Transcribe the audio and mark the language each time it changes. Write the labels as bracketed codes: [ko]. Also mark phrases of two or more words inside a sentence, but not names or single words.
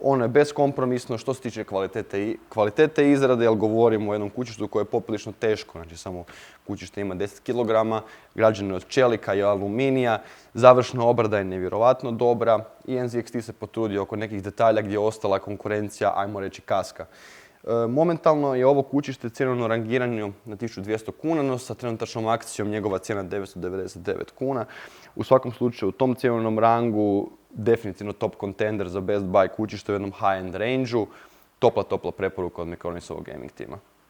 [hr] Ono je beskompromisno što se tiče kvalitete izrade, jer govorimo o jednom kućištu koje je poprilično teško, znači samo kućište ima 10 kg, građeno je od čelika i aluminija, završna obrada je nevjerovatno dobra i NZXT se potrudio oko nekih detalja gdje je ostala konkurencija, ajmo reći, kaska. Momentalno je ovo kućište cjenovno rangirano na 1200 kuna, no sa trenutačnom akcijom njegova cijena 999 kuna. U svakom slučaju u tom cjenovnom rangu definitivno [en] top contender [hr] za [en] Best Buy [hr] kućište u jednom [en] high-end range-u. [hr] Topla preporuka od Micronisovog gaming tima.